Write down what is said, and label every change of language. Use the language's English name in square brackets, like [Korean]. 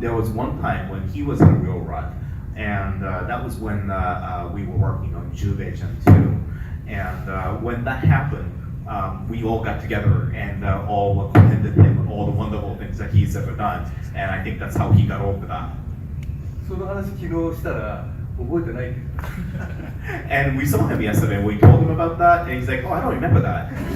[English] There was one time when he was in a real rut, and that was when we were working on Jubei-chan 2. And when that happened, we all got together and all commended him on all the wonderful things that he's ever done. And I think that's how he got over that. [Japanese] その話昨日したら覚えてないって言ってた。 [English] And we saw him yesterday and we told him about that, and he's like, "Oh, I don't remember that."